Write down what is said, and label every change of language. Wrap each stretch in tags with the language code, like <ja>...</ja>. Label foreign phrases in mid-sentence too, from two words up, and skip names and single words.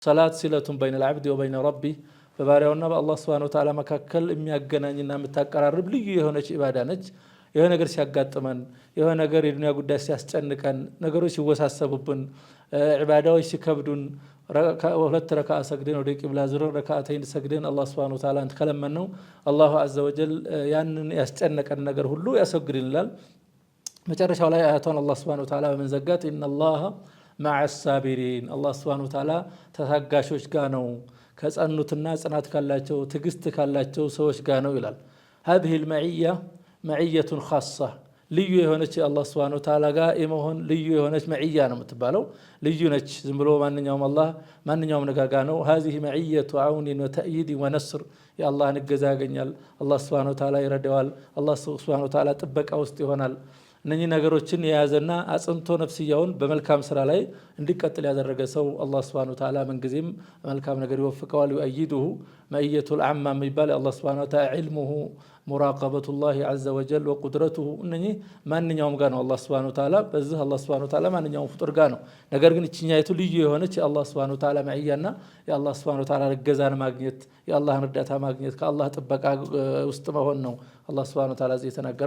<ar>صلاة صلة بين العبد وبين ربي</ar> <am>በባሪያውና በአላህ</am> <ar>سبحانه وتعالى</ar> <am>መካከል የሚያገናኝና የምታቀራርብ ልዩ የሆነች ኢባዳ ነች። የሆነ ነገር ሲያጋጥመን፣ የሆነ ነገር የዱንያ ጉዳይ ሲያስጨንቀን፣ ነገሮች ሲወሳሰቡብን፣ ኢባዳዎች ሲከብዱን ሁለት ረካዓ ሰግደን ወደ ቂብላ ዙረን ረካዓተይን ሰግደን አላህ</am> <ar>سبحانه وتعالى</ar> <am>ከለመን ነው</am> <ar>الله عز وجل</ar> <am>ያንን ያስጨነቀን ነገር ሁሉ ያስወግድልናል። መጨረሻው ላይ አያቷን አላህ</am> <ar>سبحانه وتعالى</ar> <am>በመንዘጋት</am> <ar>إن الله مع الصابرين الله سبحانه وتعالى</ar> <am>ተታጋሾች ጋር ነው ከጸኑትና ጽናት ካላቸው ትዕግስት ካላቸው ሰዎች ጋር ነው ይላል።</am> <ar>هذه المعية معية خاصة</ar> <am>ልዩ የሆነች አላህ ስብሓነሁ ወተዓላ ጋር የመሆን ልዩ የሆነች መዕያ ነው የምትባለው። ልዩ ነች። ዝም ብሎ ማንኛውም አላህ ማንኛውም ነገር ጋር ነው።</am> <ar>هذه معية عون وتأييد ونصر</ar> <am>የአላህን እገዛ ያገኛል። አላህ</am> <ar>سبحانه وتعالى</ar> <am>ይረዳዋል። አላህ</am> <ar>سبحانه وتعالى</ar> <am>ጥበቃ ውስጥ ይሆናል። እነኚህ ነገሮችን የያዘና አጽንቶ ነፍስያውን በመልካም ስራ ላይ እንዲቀጥል ያደረገ ሰው አላህ</am> <ar>سبحانه وتعالى</ar> <am>ምንጊዜም መልካም ነገር ይወፍቀዋል። ይؤيده</am> <ar>معية العامة</ar> <am>የሚባል አላህ</am> <ar>سبحانه وتعالى علمه مراقبة الله عز وجل وقدرته</ar> <am>እነኚህ ማንኛውም ጋር ነው አላህ</am> <ar>سبحانه وتعالى</ar> <am>በዚህ አላህ</am> <ar>سبحانه وتعالى</ar> <am>ማንኛውም ፍጡር ጋር ነው። ነገር ግን እችኛይቱ ልዩ የሆነች የአላህ</am> <ar>سبحانه وتعالى</ar> <am>መዕያና የአላህ</am> <ar>سبحانه وتعالى</ar> <am>እገዛን ማግኘት የአላህን እርዳታ ማግኘት ከአላህ ጥበቃ ውስጥ መሆን ነው አላህ</am> <ar>سبحانه وتعالى</ar> <am>እዚህ የተናገረው።</am>